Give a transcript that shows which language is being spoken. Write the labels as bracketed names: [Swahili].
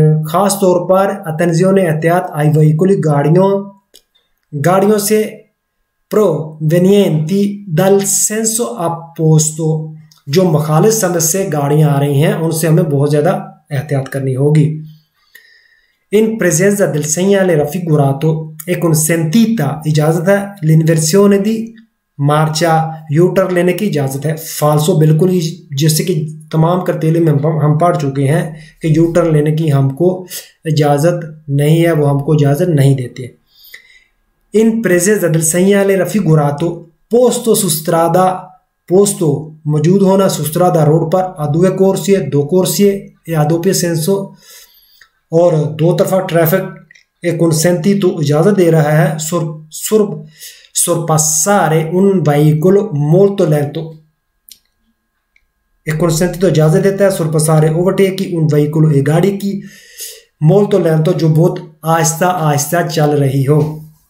[Hindi] खास तौर पर attenzione एहतियात आई veicoli गाड़ियों से [Italian] provenienti dal senso opposto, [Hindi] जो मुखालिफ समझ से गाड़ियां आ रही हैं उनसे हमें बहुत ज्यादा एहतियात करनी होगी। [Italian] In presenza del segnale raffigurato è consentita, [Hindi] इजाजत है, [Italian] l'inversione di marcia, [Hindi] यूटर्न लेने की इजाजत है। फाल्सो बिल्कुल ही, जैसे कि तमाम करतेले में हम पढ़ चुके हैं कि यूटर्न लेने की हमको इजाजत नहीं है, वो हमको इजाजत नहीं देते। [Italian] In presenza del segnale raffigurato posto su strada, posto [Hindi] मौजूद होना, [Italian] su strada [Hindi] रोड पर, [Italian] a due corsie दो corsie e a doppio senso, [Hindi] और दो तरफा ट्रैफिक एक [Italian] consenti [Hindi] तो इजाजत दे रहा है [Italian] sorpassare un veicolo molto lento, एक consenti [Hindi] तो इजाजत देता है [Italian] sorpassare [Hindi] ओवरटेक की [Italian] un veicolo, [Hindi] एक गाड़ी की, [Italian] molto lento [Hindi] जो बहुत आहिस्ता आहिस्ता चल रही हो।